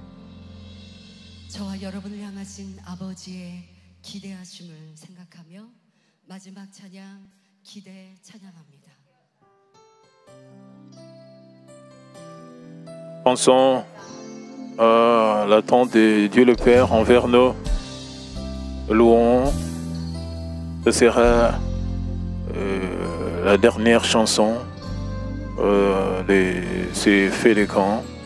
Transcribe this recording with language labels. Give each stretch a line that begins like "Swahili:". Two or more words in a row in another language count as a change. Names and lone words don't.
Korean: 저와 여러분을 향하신 아버지의 기대하심을 생각하며 마지막 찬양 기대 찬양합니다.
French: Pensons à l'attente de Dieu le Père envers nous. Louons. Ce sera la dernière chanson de ces faits de camp.